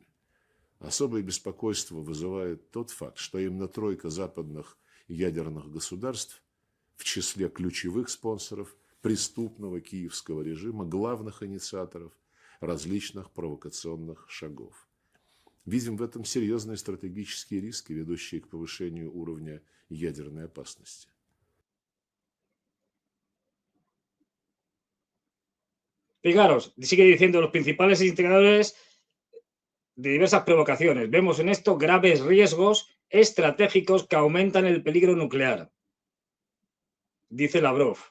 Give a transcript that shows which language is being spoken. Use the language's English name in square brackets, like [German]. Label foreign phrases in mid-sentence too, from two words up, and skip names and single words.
[Russian] Особое беспокойство вызывает тот факт, что именно тройка западных ядерных государств в числе ключевых спонсоров преступного киевского режима, главных инициаторов различных провокационных шагов. Видим в этом серьезные стратегические риски, ведущие к повышению уровня ядерной опасности. [Spanish] Fijaros, sigue diciendo los principales integradores de diversas provocaciones. Vemos en esto graves riesgos estratégicos que aumentan el peligro nuclear, dice Lavrov.